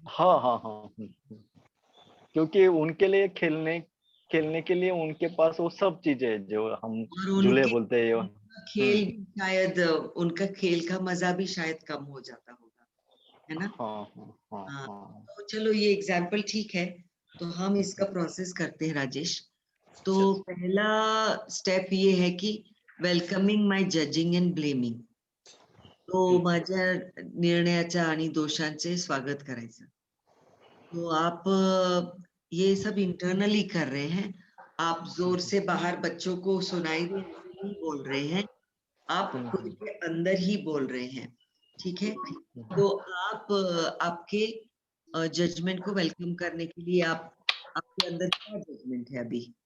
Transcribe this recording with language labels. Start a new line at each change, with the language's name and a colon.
Hindi: हाँ हाँ हाँ क्योंकि उनके लिए खेलने खेलने के लिए उनके पास वो सब चीजें हैं जो हम और झूले उनके बोलते हैं। उनका खेल भी शायद, उनका खेल का मजा भी शायद कम हो जाता होगा, है ना? हाँ हाँ हाँ हाँ, हाँ तो चलो ये एग्जाम्पल ठीक है, तो हम इसका प्रोसेस करते हैं राजेश। तो पहला स्टेप ये है कि
English: welcoming my judging and blaming,
Hindi: तो
Marathi: माझ्या निर्णयाच्या आणि दोषांचे स्वागत करायचं।
Hindi: तो आप ये सब इंटरनली कर रहे हैं, आप जोर से बाहर बच्चों को सुनाई दे ऐसे नहीं बोल रहे हैं, आप खुद के अंदर ही बोल रहे हैं, ठीक है? तो आप आपके जजमेंट को वेलकम करने के लिए आपके अंदर क्या जजमेंट है अभी?